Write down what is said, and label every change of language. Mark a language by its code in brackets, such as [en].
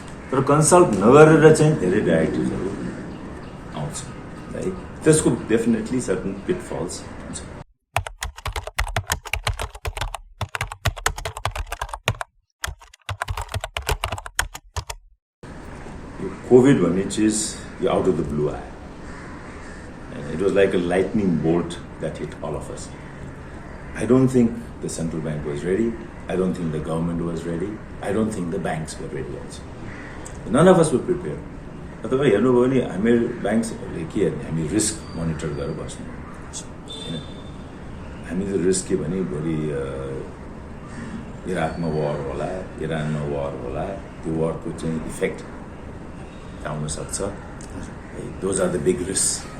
[ne] तर कन्सल्ट नगरेर चाहिँ धेरै डाइरेक्टिभ्सहरू आउँछ है. त्यसको डेफिनेटली सर्टन पिटफल्स हुन्छ. यो कोभिड भन्ने चिज यो [en] out of the blue [ne] आयो. [en] It was like a lightning bolt that hit all of us. I don't think the central bank was ready. I don't think the government was ready. I don't think the banks were ready also. None of us were prepared. [ne] अथवा हेर्नुभयो भने हामी ब्याङ्क्सहरूले के हेर्ने, हामी risk monitor गरेर बस्ने होइन. हामी त रिस्क के भने भोलि इराकमा वार होला, इरानमा वार होला, त्यो वारको चाहिँ इफेक्ट आउन सक्छ. [en] Those are the big risk.